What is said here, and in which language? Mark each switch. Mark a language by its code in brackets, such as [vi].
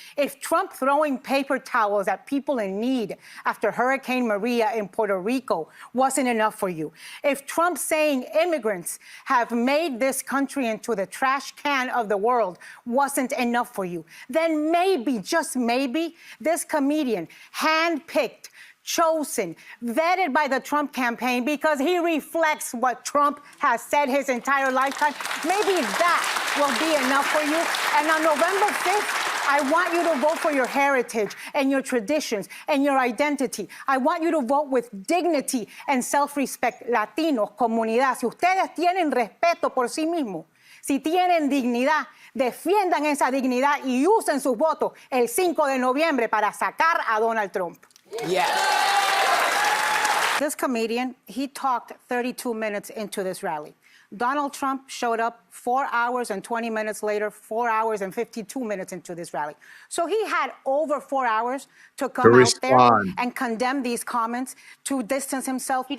[en] if Trump throwing paper towels at people in need after Hurricane Maria in Puerto Rico wasn't enough for you, if Trump saying immigrants have made this country into the trash can of the world wasn't enough for you, then maybe, just maybe, this comedian, handpicked, chosen, vetted by the Trump campaign because he reflects what Trump has said his entire lifetime, maybe that will be enough for you. And on November 5th, I want you to vote for your heritage and your traditions and your identity. I want you to vote with dignity and self-respect. [es] Latinos, comunidad, si ustedes tienen respeto por sí mismos, si tienen dignidad, defiendan esa dignidad y usen sus votos el 5 de noviembre para sacar a Donald Trump. [en] Yes. This comedian, he talked 32 minutes into this rally. Donald Trump showed up 4 hours and 20 minutes later, 4 hours and 52 minutes into this rally. So he had over 4 hours to come out there and condemn these comments, to distance himself.